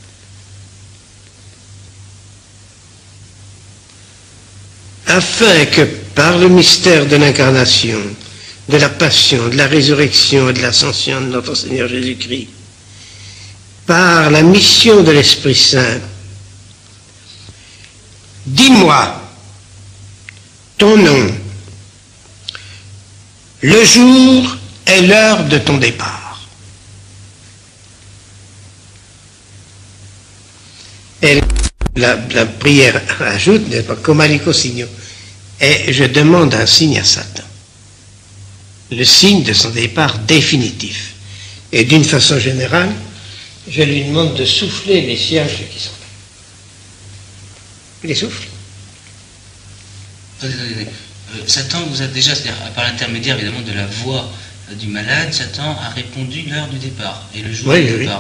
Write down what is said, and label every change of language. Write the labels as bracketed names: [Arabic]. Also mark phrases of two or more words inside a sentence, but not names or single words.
[French] afin que par le mystère de l'incarnation, de la passion, de la résurrection et de l'ascension de notre Seigneur Jésus-Christ, par la mission de l'Esprit Saint, dis-moi ton nom, le jour et l'heure de ton départ. Et la prière ajoute, n'est pas comme [Latin] alico signo, [French] et je demande un signe à Satan, le signe de son départ définitif. Et d'une façon générale, je lui demande de souffler les sièges qui sont là. Il les souffle. Attendez. Satan vous a déjà, c'est-à-dire par l'intermédiaire évidemment de la voix du malade, Satan a répondu l'heure du départ et le jour du départ.